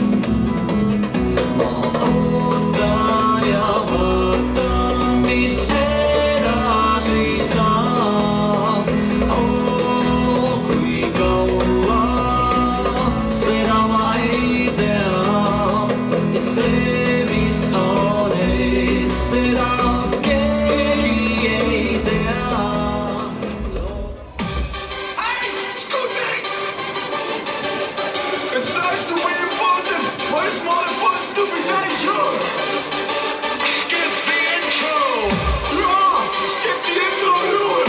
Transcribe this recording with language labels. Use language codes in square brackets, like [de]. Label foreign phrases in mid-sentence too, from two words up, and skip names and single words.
[et] Ma ootan ja vaatan, mis edasi saab. Kui kaua, seda ma ei tea. Ja see, mis on ees, seda keegi ei tea. [en] Hey, Scooter! It's nice to be important. Where's my button to be nice, huh? Skip the intro. Yeah, skip the intro, do it.